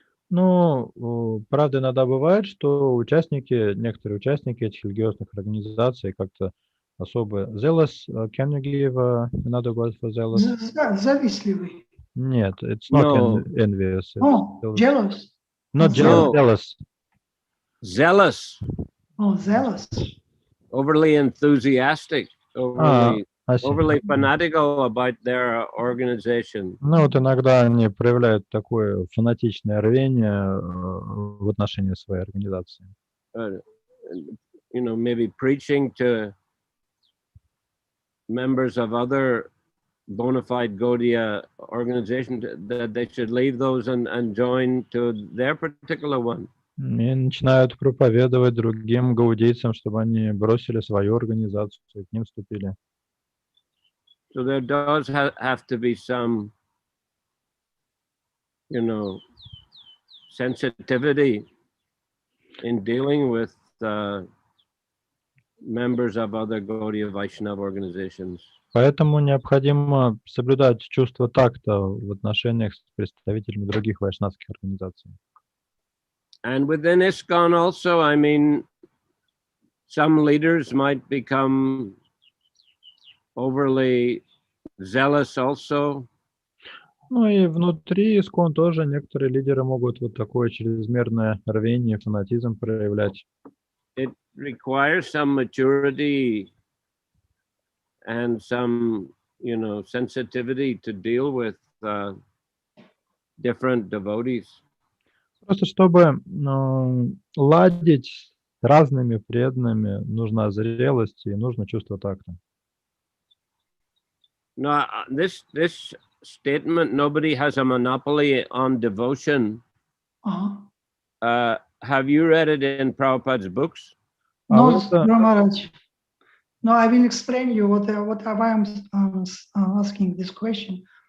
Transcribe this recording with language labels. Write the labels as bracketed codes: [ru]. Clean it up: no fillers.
[ru] Ну, правда, иногда бывает, что некоторые участники этих религиозных организаций как-то особо zealous. [en] Can you give another word for zealous? [ru] Завистливый. Нет, [en] it's not envious. Jealous. Not jealous, jealous. Zealous. Zealous. Overly enthusiastic. Overly... overly fanatical about their organization. [ru] Ну вот иногда они проявляют такое фанатичное рвение в отношении своей организации. [en] Maybe preaching to members of other bona fide Gaudiya organizations that they should leave those and join to their particular one. [ru] И начинают проповедовать другим гаудийцам, чтобы они бросили свою организацию и к ним вступили. [en] So there does have to be some, sensitivity in dealing with members of other Gaudiya Vaishnava organizations. [ru] Поэтому необходимо соблюдать чувство такта в отношениях с представителями других вайшнавских организаций. [en] And within ISKCON also, I mean, some leaders might become overly zealous also. [ru] Ну и внутри ISKCON тоже некоторые лидеры могут вот такое чрезмерное рвение, фанатизм проявлять. [en] It requires some maturity and some, sensitivity to deal with different devotees. [ru] Просто чтобы ладить с разными преданными, нужна зрелость и нужно чувство такта. [en] Now, this statement, nobody has a monopoly on devotion. Have you read it in Prabhupada's books? No, Maharaj. No, I will explain you what I am asking this question.